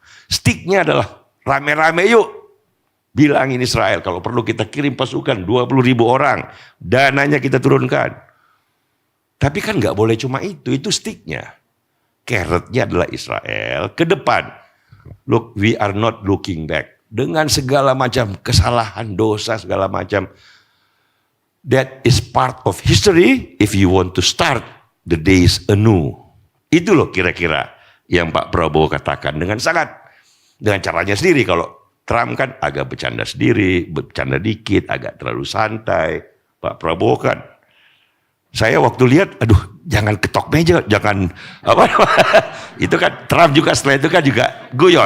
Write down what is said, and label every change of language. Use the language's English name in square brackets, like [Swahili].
[Indonesian] Sticknya adalah rame-rame yuk. Bilangin Israel kalau perlu kita kirim pasukan 20.000 orang. Dananya kita turunkan. Tapi kan nggak boleh cuma itu sticknya. Carrotnya adalah Israel ke depan. [English] Look, we are not looking back. [Indonesian] Dengan segala macam kesalahan, dosa, segala macam. [English] That is part of history if you want to start the days anew. [Indonesian] Itu loh kira-kira yang Pak Prabowo katakan dengan caranya sendiri. Kalau Trump kan agak bercanda sendiri, bercanda dikit, agak terlalu santai. Pak Prabowo kan, saya waktu lihat, aduh jangan ketok meja, jangan apa itu kan Trump juga setelah itu kan juga guyon.